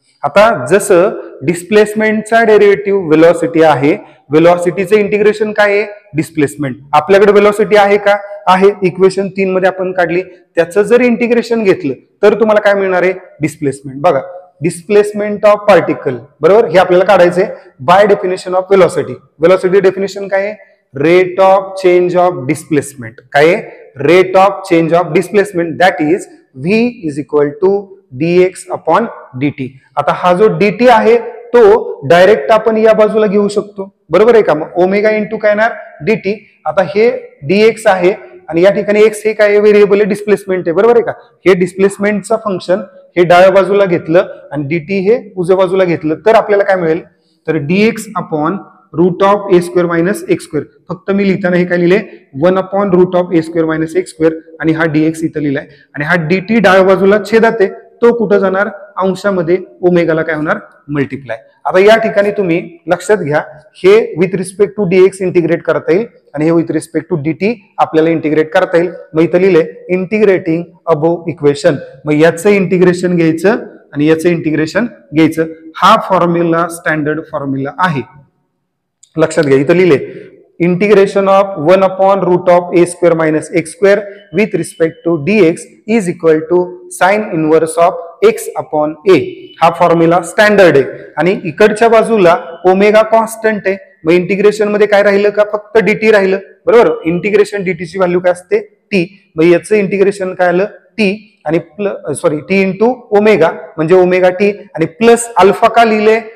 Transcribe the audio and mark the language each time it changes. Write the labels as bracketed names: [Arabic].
[Marathi] आता जसं डिस्प्लेसमेंटचा derivative velocity आहे, व्हेलॉसिटीचं इंटिग्रेशन काय आहे? डिस्प्लेसमेंट. आपल्याकडे व्हेलॉसिटी आहे का? आहे. इक्वेशन 3 मध्ये आपण काढली. त्याचं जर इंटिग्रेशन घेतलं तर तुम्हाला काय मिळणार आहे? डिस्प्लेसमेंट. बघा, डिस्प्लेसमेंट ऑफ पार्टिकल, बरोबर, हे आपल्याला काढायचंय [English] By definition of velocity. [Marathi] Velocity definition काय आहे? [English] Rate of change of displacement. [Marathi] काय आहे? [English] Rate of change of displacement, that is v is equal to dx upon dt. [Marathi] आता हा जो dt आहे तो डायरेक्ट आपण या बाजूला घेऊ शकतो, बरोबर आहे का? मग ओमेगा इंटू काय येणार? dt. आता हे dx आहे आणि या ठिकाणी x हे काय व्हेरिएबल आहे? डिस्प्लेसमेंट आहे, बरोबर आहे का? हे डिस्प्लेसमेंटचा फंक्शन हे डाव्या बाजूला घेतलं आणि dt हे उजव्या बाजूला घेतलं तर आपल्याला काय मिळेल? तर [English] dx upon root of a square minus x square. [Marathi] फक्त मी लिहिताना हे काय लिहिले? [English] 1 upon root of a square minus x square [Marathi] आणि हा dx इथं लिहिलाय. आणि हा dt डाव्या बाजूला छेदात आहे, तो कुठं जाणार? अंशामध्ये ओमेगाला काय होणार? मल्टिप्लाय. आता या ठिकाणी तुम्ही लक्षात घ्या, हे with respect to dx integrate करता येईल आणि हे विथ रिस्पेक्ट टू dt आपल्याला इंटिग्रेट करता येईल. मग इथं लिहिले [English] Integrating above equation. [Marathi] मग याचं इंटिग्रेशन घ्यायचं आणि याचं इंटिग्रेशन घ्यायचं. हा फॉर्म्युला स्टँडर्ड फॉर्म्युला आहे, लक्षात घ्या. इथं लिहिले [English] Integration of 1 upon root of a square minus x square with respect to dx is equal to sine inverse of x upon a. [Marathi] हा फॉर्म्युला स्टँडर्ड आहे आणि इकडच्या बाजूला ओमेगा कॉन्स्टंट आहे. मग इंटिग्रेशन मध्ये काय राहिलं का? फक्त dt राहिलं, बरोबर. इंटिग्रेशन dt ची व्हॅल्यू काय असते? [English] t. [Marathi] मग याचं इंटिग्रेशन काय आलं? t आणि t इंटू ओमेगा म्हणजे ओमेगा t आणि प्लस अल्फा का लिहिले?